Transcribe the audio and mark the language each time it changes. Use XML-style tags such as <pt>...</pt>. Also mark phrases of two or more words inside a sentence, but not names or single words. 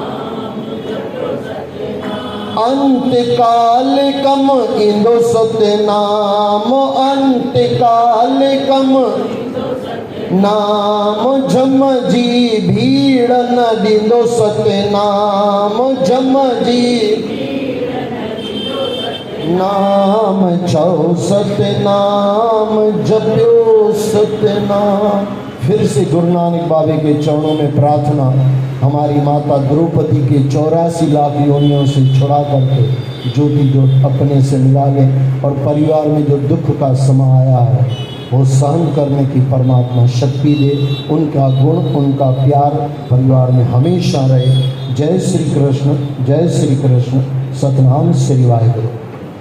<sd>अंत काल कम इंदो सतनाम, अंत काल कम नाम, झम जी भीड़ न ॾींदो सतनाम, झम जी नाम, चौ सतनाम जप्यो सतनाम।</sd> <hi>फिर से गुरु नानक बाबे के चरणों में प्रार्थना, हमारी माता द्रौपदी के 84 लाख योनियों से छुड़ा करके ज्योति जोत अपने से मिला लें, और परिवार में जो दुख का समा आया है वो सहन करने की परमात्मा शक्ति दे। उनका गुण, उनका प्यार परिवार में हमेशा रहे। जय श्री कृष्ण, जय श्री कृष्ण, सतनाम श्री वाहिगुरु।</hi>